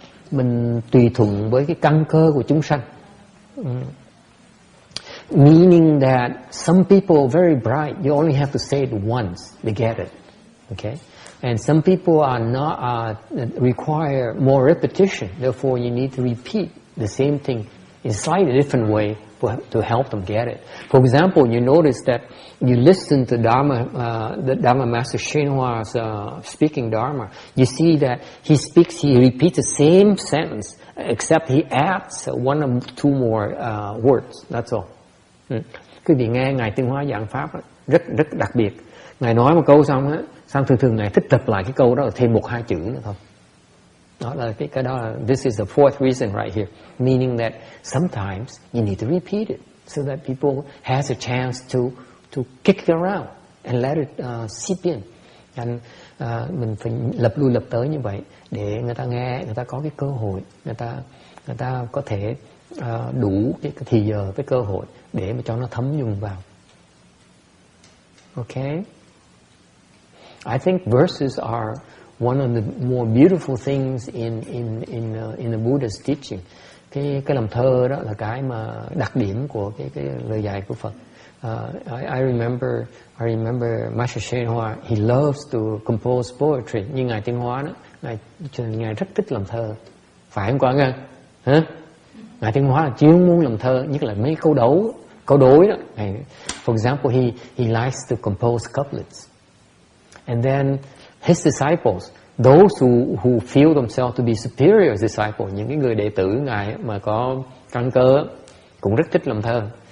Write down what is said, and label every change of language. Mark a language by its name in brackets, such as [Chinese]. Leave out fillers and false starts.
[Vietnamese] Mình tùy thuận với cái căn cơ của chúng sanh. [English] Meaning that some people are very bright. You only have to say it once, they get it. Okay? And some people are not require more repetition. Therefore, you need to repeat the same thing in a slightly different way to help them get it. For example, you notice that you listen to the Dharma Master Shenhua's speaking Dharma. You see that he repeats the same sentence, except he adds one or two more words. That's all. [Vietnamese] Quý vị nghe Ngài Tuyên Hóa giảng pháp rất đặc biệt. Ngài nói một câu xong á, xong thường Ngài thích tập lại cái câu đó là thêm 1-2 chữ nữa thôi. Đó là cái đó là, [English] this is the fourth reason right here, meaning that sometimes you need to repeat it so that people has a chance to kick it around and let it seep in. [Vietnamese] And mình phải lập lui lập tới như vậy để người ta nghe, người ta có cái cơ hội, người ta có thể đủ cái thì giờ, cái cơ hội để mà cho nó thấm nhuần vào. [English] Okay? I think verses are one of the more beautiful things in the Buddha's teaching. [Vietnamese] Cái làm thơ đó là cái mà đặc điểm của cái lời dạy của Phật. [English] I remember Master Shenhua, he loves to compose poetry. [Vietnamese] Như Ngài Tuyên Hóa đó, Ngài rất thích làm thơ. Phải không con ơi? Hả? Ngài Tuyên Hóa là chuyên muốn làm thơ, nhất là mấy câu đối đó. [English] For example, he likes to compose couplets. And then his disciples, those who feel themselves to be superior disciples, [Vietnamese] những cái người đệ tử Ngài mà có căn cơ cũng rất thích làm thơ.